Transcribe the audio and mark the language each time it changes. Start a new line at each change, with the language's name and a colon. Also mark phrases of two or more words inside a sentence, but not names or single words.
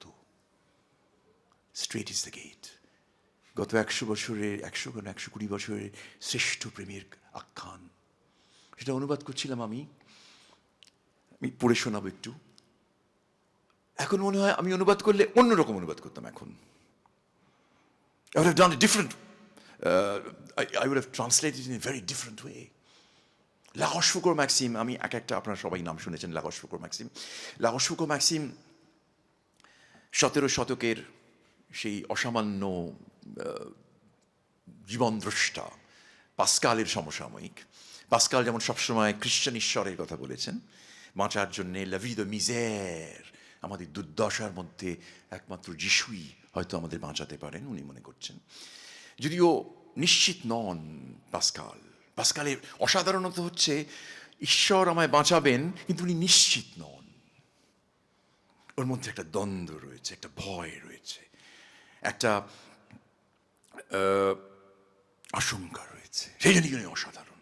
Bangla: স্ট্রেট ইজ দ্য গেট। গত 120 বছরের শ্রেষ্ঠ প্রেমের আখ্যান, সেটা অনুবাদ করছিলাম আমি পড়ে শোনাবো একটু। এখন মনে হয় আমি অনুবাদ করলে অন্যরকম অনুবাদ করতাম।
English: এখন I would have done it different. I would have translated in a very different way.
Bangla: La Rochefoucauld Maxime, আমি একটা, আপনারা সবাই নাম শুনেছেন, La Rochefoucauld Maxime। La Rochefoucauld Maxime 17 শতকের সেই অসামান্য জীবনদ্রষ্টা পাস্কালের সমসাময়িক। পাস্কাল যেমন সবসময় খ্রিস্টান ঈশ্বরের কথা বলেছেন, বাঁচার জন্যে
French: la vie de misère,
Bangla: আমাদের দুর্দশার মধ্যে একমাত্র যিশুই হয়তো আমাদের বাঁচাতে পারেন, উনি মনে করছেন। যদিও নিশ্চিত নন পাস্কাল। পাস্কালের অসাধারণত হচ্ছে ঈশ্বর আমায় বাঁচাবেন, কিন্তু উনি নিশ্চিত নন। ওর মধ্যে একটা দ্বন্দ্ব রয়েছে, একটা ভয় রয়েছে, একটা আশঙ্কা রয়েছে, সেই জন্য উনি অসাধারণ।